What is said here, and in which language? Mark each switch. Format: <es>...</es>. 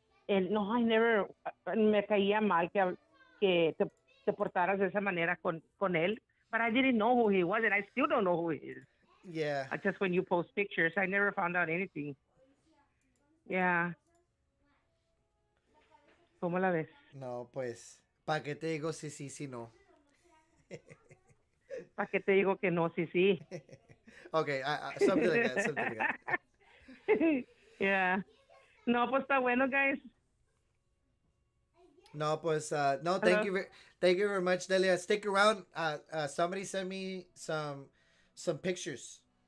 <en>And no, I never,</en> <es>me caía mal que te portaras de esa manera con él.</es> <en>But I didn't know who he was, and I still don't know who he is. Yeah. Just when you post pictures, I never found out anything. Yeah.</en> <es>¿Cómo la ves? No, pues, ¿para qué te digo sí, sí, sí, no? ¿Para qué te digo que no? Sí, sí.</es> <en>Okay, something like that, something like that.</en> <es>Yeah. No, pues está bueno, guys. No, pues, no,</es> <en>Hello? thank you very much, Delia. Stick around. Somebody sent me some pictures.</en>